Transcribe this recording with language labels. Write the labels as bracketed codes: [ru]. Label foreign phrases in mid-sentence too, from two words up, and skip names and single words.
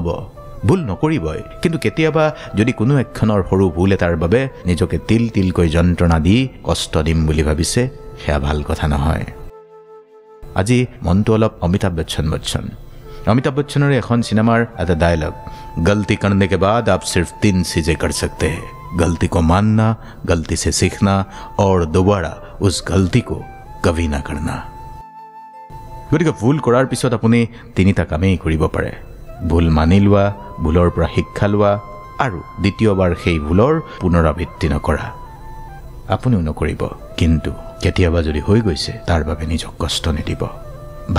[as] ভুল নকৰিবই, কিন্তু কেতিয়াবা যদি কোনো একখনৰ সৰু ভুল এটাৰ বাবে নিজকে তিল তিলকৈ যন্ত্ৰণা দি কষ্ট দিম বুলি ভাবিছে, সেয়া ভাল কথা নহয়। আজি মনটো অলপ অমিতাভ বচ্চনৰে এখন চিনেমাৰ এটা ডায়লগ, [hi] गलती करने के बाद आप सिर्फ 3 चीज़ें कर सकते हैं, गलती को मानना, गलती से सीखना और दोबारा उस गलती को कभी ना करना। [as] গতিকে ভুল কৰাৰ পিছত আপুনি ৩টা কামেই কৰিব পাৰে, ভুল মানি লোৱা, ভুলৰ পৰা শিক্ষা লোৱা, আৰু দ্বিতীয়বাৰ সেই ভুলৰ পুনৰাবৃত্তি নকৰা। আপুনিও নকৰিব, কিন্তু কেতিয়াবা যদি হৈ গৈছে তাৰ বাবে নিজক কষ্ট নিদিব।